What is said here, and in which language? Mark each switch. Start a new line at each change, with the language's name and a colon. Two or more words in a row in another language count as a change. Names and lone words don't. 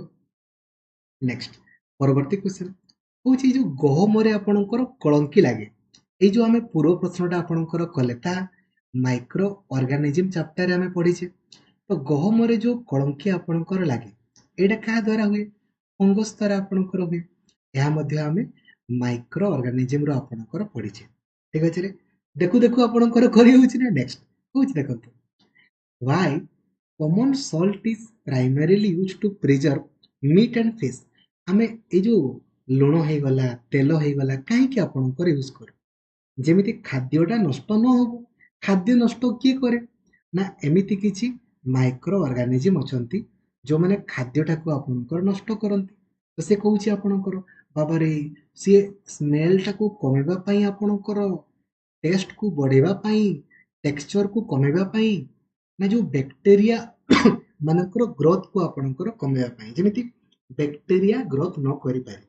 Odia: ନେକ୍ସଟ ପରବର୍ତ୍ତୀ କ୍ୱେଶ୍ଚନ ହଉଛି ଯୋଉ ଗହମରେ ଆପଣଙ୍କର କଳଙ୍କି ଲାଗେ, ଏଇ ଯୋଉ ଆମେ ପୂର୍ବ ପ୍ରଶ୍ନଟା ଆପଣଙ୍କର କଲେ ତାହା
English: micro organism
Odia: ଚାପ୍ଟରରେ ଆମେ ପଢିଛେ। ତ ଗହମରେ ଯୋଉ କଳଙ୍କି ଆପଣଙ୍କର ଲାଗେ ଏଇଟା କାହା ଦ୍ୱାରା ହୁଏ, ଫଙ୍ଗସ ଦ୍ୱାରା ଆପଣଙ୍କର ହୁଏ। ଏହା ମଧ୍ୟ ଆମେ
English: micro organismର
Odia: ଆପଣଙ୍କର ପଢିଛେ। ଠିକ ଅଛି ରେ, ଦେଖୁ ଦେଖୁ ଆପଣଙ୍କର କରି ହଉଛି ନା। ନେକ୍ସଟ ହଉଛି ଦେଖନ୍ତୁ
English: why common salt is primarily used to preserve meat and fish।
Odia: ଆମେ ଏଇ ଯୋଉ ଲୁଣ ହେଇଗଲା, ତେଲ ହେଇଗଲା କାହିଁକି ଆପଣଙ୍କର ୟୁଜ କରୁ, ଯେମିତି ଖାଦ୍ୟଟା ନଷ୍ଟ ନ ହବ। ଖାଦ୍ୟ ନଷ୍ଟ କିଏ କରେ ନା ଏମିତି କିଛି
English: micro organism
Odia: ଅଛନ୍ତି ଯୋଉମାନେ ଖାଦ୍ୟଟାକୁ ଆପଣଙ୍କର ନଷ୍ଟ କରନ୍ତି। ତ ସେ କହୁଛି ଆପଣଙ୍କର ବାବାରେ ସିଏ ସ୍ମେଲଟାକୁ କମେଇବା ପାଇଁ, ଆପଣଙ୍କର ଟେଷ୍ଟକୁ ବଢେଇବା ପାଇଁ, ଟେକ୍ସଚରକୁ କମେଇବା ପାଇଁ, ନା ଯୋଉ ବ୍ୟାକ୍ଟେରିଆ ମାନଙ୍କର ଗ୍ରୋଥକୁ ଆପଣଙ୍କର କମେଇବା ପାଇଁ, ଯେମିତି
English: bacteria growth
Odia: ନ କରିପାରିବେ।